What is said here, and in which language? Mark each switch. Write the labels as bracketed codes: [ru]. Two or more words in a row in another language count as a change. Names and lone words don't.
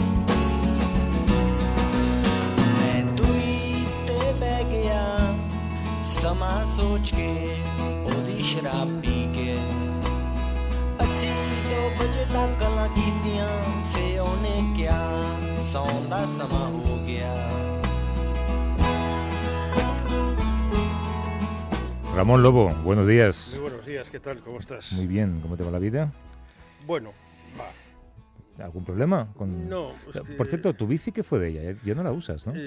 [pa] ਮੈਂ ਦੂਰੀ ਤੇ ਬਹਿ ਗਿਆ ਸਮਾਂ ਸੋਚ ਕੇ ਉਹਦੀ ਸ਼ਰਾਬ ਪੀ ਕੇ ਅਸੀਂ 2 ਵਜੇ ਤੱਕ ਗੱਲਾਂ ਕੀਤੀਆਂ ਫੇ ਉਹਨੇ ਕਿਹਾ ਸੌਣ ਦਾ ਸਮਾਂ ਹੋ ਗਿਆ [es] Ramón Lobo, buenos días. Muy buenos días, ¿qué tal? ¿Cómo estás? Muy bien, ¿cómo te va la vida? Bueno, va. ¿Algún problema? No, Por cierto, ¿tu bici qué fue de ella? Ya no la usas, ¿no?